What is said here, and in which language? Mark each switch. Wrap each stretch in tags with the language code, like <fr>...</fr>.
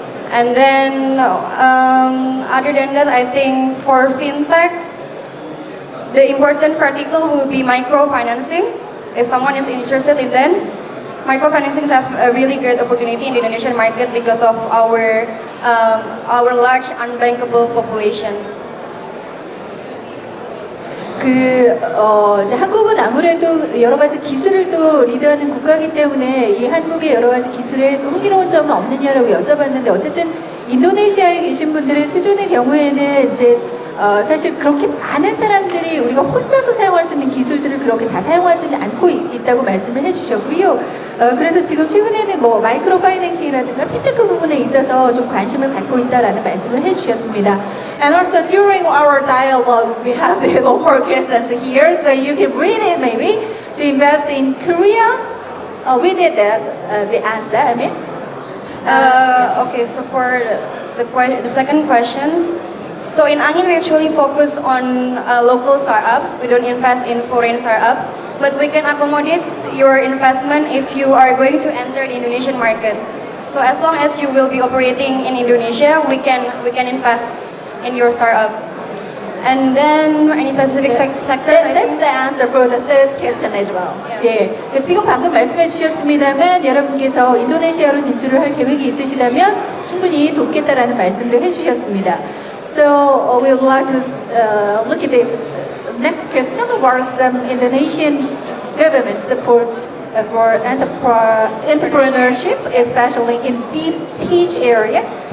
<en>And then other than that, I think for fintech, the important vertical will be microfinancing. If someone is interested in that, microfinancing have a really great opportunity in the Indonesian market because of our large unbankable population.</en> <ko>이제 한국은 아무래도 여러 가지 기술을 또 리드하는 국가이기 때문에 이 한국의 여러 가지 기술에 흥미로운 점은 없느냐라고 여쭤봤는데 어쨌든 인도네시아에 계신 분들의 수준의 경우에는 이제 사실 그렇게 많은 사람들이 우리가 혼자서 사용할 수 있는 기술들을 그렇게 다 사용하지는 않고 있다고 말씀을 해주셨고요. 그래서 지금 최근에는 뭐 마이크로 파이낸싱이라든가 피테크 부분에 있어서 좀 관심을 갖고 있다라는 말씀을 해주셨습니다.</ko> <en>And also during our dialogue, we have one more questions here, so you can read it maybe. To invest in Korea, we did the answer. I mean. Okay, so for the second questions. So in ANGIN, we actually focus on local startups. We don't invest in foreign startups, but we can accommodate your investment if you are going to enter the Indonesian market. So as long as you will be operating in Indonesia, we can invest in your startup. And then any specific sectors? That's the answer for the third question as well. Yeah.</en> <ko>예, 지금 방금 말씀해 주셨습니다만 여러분께서 인도네시아로 진출을 할 계획이 있으시다면 충분히 돕겠다라는 말씀도 해주셨습니다.</ko> <en>So we would like to look at the next question about some Indonesian government support for entrepreneurship, especially in deep tech area.</en>